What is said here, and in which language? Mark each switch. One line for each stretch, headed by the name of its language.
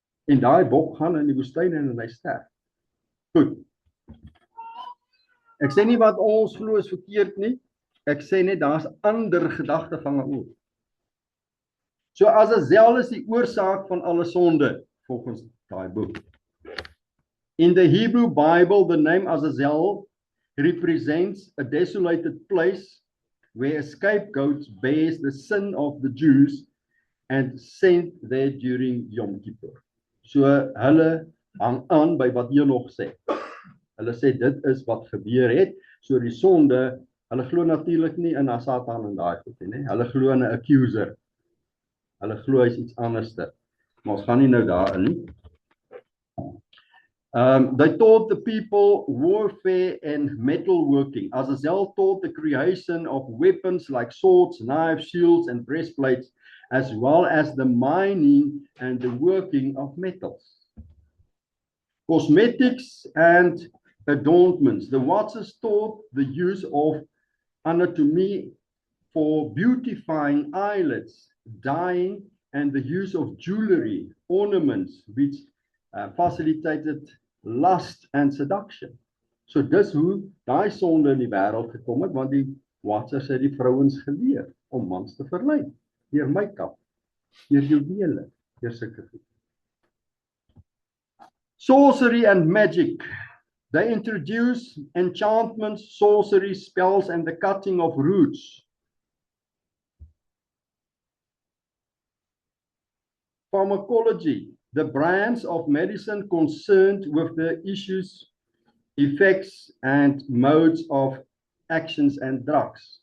Afrikaans: En daai bok gaan in die woestyn en hy sterf. Goed. Ek sê nie wat ons glo is verkeerd nie. Ek sê net daar's ander gedagtegange ook. So Azazel is die oorsaak van alle sonde volgens daai boek.
English: In the Hebrew Bible, the name Azazel represents a desolated place where a scapegoat bears the sin of the Jews and sent there during Yom Kippur.
Afrikaans: So hulle hang aan by wat Enoch sê. Hulle sê dit is wat gebeur het. So die sonde, hulle glo natuurlik nie in Satan en daai goed nie. Hulle glo in 'n accuser. Hulle glo hy's iets anderste. Maar ons gaan nie nou daarin nie.
English: They taught the people warfare and metalworking. Azazel taught the creation of weapons like swords, knives, shields, and breastplates, as well as the mining and the working of metals. Cosmetics and adornments. The Watchers taught the use of anatomy for beautifying eyelids, dyeing, and the use of jewelry, ornaments, which facilitated lust and seduction.
Afrikaans: So dis hoe daai sonde in die wêreld gekom het, want die Watchers het die vrouens geleer om mans te verlei, deur make-up, deur juwele, deur sulke goed.
English: Sorcery and magic. They introduce enchantments, sorcery, spells, and the cutting of roots. Pharmacology. The branch of medicine concerned with the issues, effects, and modes of actions and drugs.